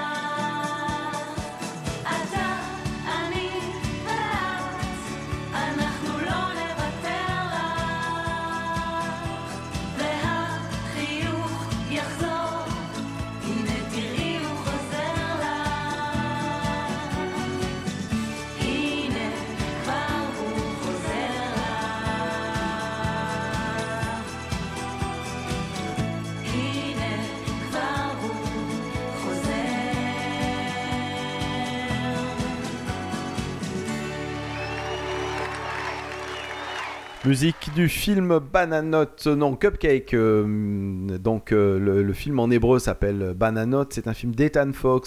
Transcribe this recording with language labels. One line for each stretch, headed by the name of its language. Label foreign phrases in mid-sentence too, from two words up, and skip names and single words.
Hebrew: אתה, אני ואת, אנחנו לא נוותר לך, והחיוך יחזור, הנה תראי הוא חוזר לך, הנה כבר הוא חוזר לך, הנה כבר הוא חוזר.
French: Musique du film Bananote, non Cupcake, le film en hébreu s'appelle Bananote, c'est un film d'Ethan Fox.